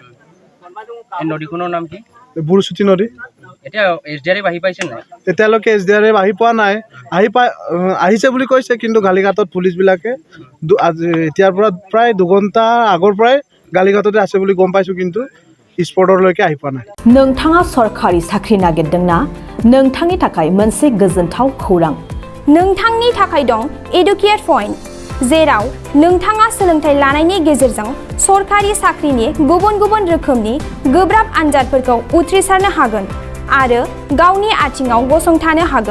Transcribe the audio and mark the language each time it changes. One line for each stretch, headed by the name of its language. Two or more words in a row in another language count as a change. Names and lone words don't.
Assamese: এই নদীখনৰ নাম কি বুৰচুটি নদী এতিয়া Sdrf আহি পাইছে নাই এতিয়ালৈকে Sdrf আহি পোৱা নাই আহিছে বুলি কৈছে কিন্তু গালিঘাটত পুলিচবিলাকে এতিয়াৰ পৰা প্ৰায় 2 ঘণ্টা আগৰ পৰাই গালিঘাটতে আছে বুলি গম পাইছোঁ কিন্তু স্পটरলৈকে আহি পোৱা নাই
Bodo: नोंथाङा सरखारि साख्रि नागिरदोंना नोंथांनि थाखाय मोनसे गोजोनथाव खौरां नोंथांनि थाखाय दं एडुकेट पॉइंट जेराव नोंथाङा सोलोंथाइ लानायनि गेजेरजों सरखारि साख्रिनि गुबुन गुबुन रोखोमनि गोब्राब आनजादफोरखौ उथ्रिसारनो हागोन आरो गावनि आथिङाव गसंथानो हागोन